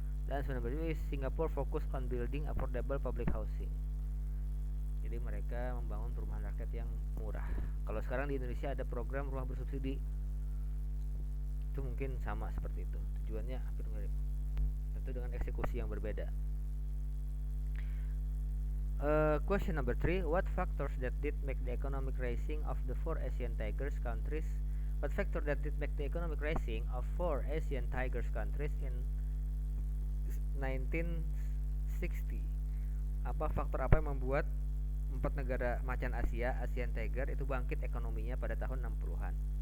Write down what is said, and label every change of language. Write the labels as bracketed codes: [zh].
[id] Dan [en] number 2 is Singapore focus on building affordable public housing. [id] Jadi mereka membangun perumahan rakyat yang murah. Kalau sekarang di Indonesia ada program rumah bersubsidi, itu mungkin sama seperti itu. Tujuannya hampir mirip, tentu dengan eksekusi yang berbeda. [en] Question number 3. What factors that did make the economic rising of the 4 Asian Tigers countries? What factor that did make the economic rising of 4 Asian Tigers countries in 1960? [id] Faktor apa yang membuat 4 negara macan Asia, Asian Tiger itu bangkit ekonominya pada tahun 60-an?